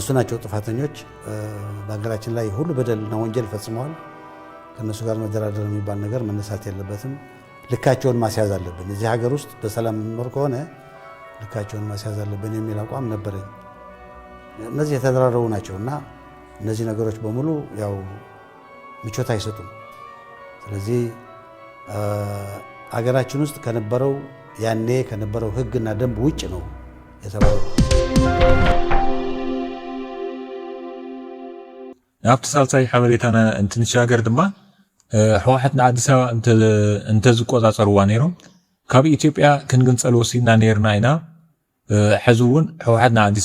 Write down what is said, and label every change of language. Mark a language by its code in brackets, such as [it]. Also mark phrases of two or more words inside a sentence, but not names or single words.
[am] ናቸው ጥፋተኞች በሀገራችን ላይ ሁሉ በደልና ወንጀል ፈጽመዋል ከነሱ ጋር መደራደር የሚባል ነገር መነሳት የለበትም ልካቸውን ማስያዝ አለብን እዚህ ሀገር ውስጥ በሰላም መኖር ከሆነ ልካቸውን ማስያዝ አለብን የሚል አቋም ነበረኝ እነዚህ የተደራረቡ ናቸውና እነዚህ ነገሮች በሙሉ ያው ምቾት አይሰጡም ስለዚህ አገራችን ውስጥ ከነበረው ያኔ ከነበረው ህግና ደንብ ውጭ ነው የተባለው [ti] ኣብቲ ሳልሳይ ሓበሬታና እንትንሻገር ድማ ህወሓትና ኣዲስ ኣበባ እንተዝቆፃፀርዋ ነይሮም ካብ ኢትዮጵያ ክንግንፀል ወሲድና ነርና ኢና ሕዚ እውን ህወሓትና ኣዲስ